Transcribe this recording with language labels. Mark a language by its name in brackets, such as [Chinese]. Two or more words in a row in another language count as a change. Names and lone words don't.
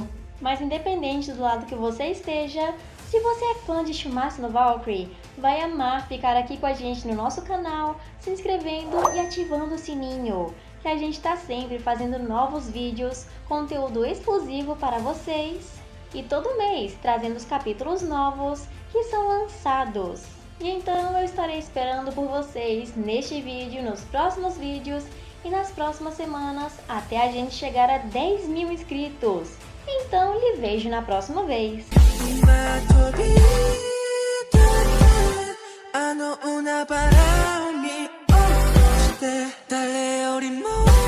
[Portuguese] Mas independente do lado que você esteja, se você é fã de Shumatsu no Valkyrie, vai amar ficar aqui com a gente no nosso canal, se inscrevendo e ativando o sininho, que a gente está sempre fazendo novos vídeos, conteúdo exclusivo para vocês, e todo mês trazendo os capítulos novos que são lançados. E então eu estarei esperando por vocês neste vídeo, nos próximos vídeos e nas próximas semanas, até a gente chegar a 10.000 inscritos. Então lhe vejo na próxima vez. [Japanese] 今飛び立ってあの海原を見下ろして誰よりも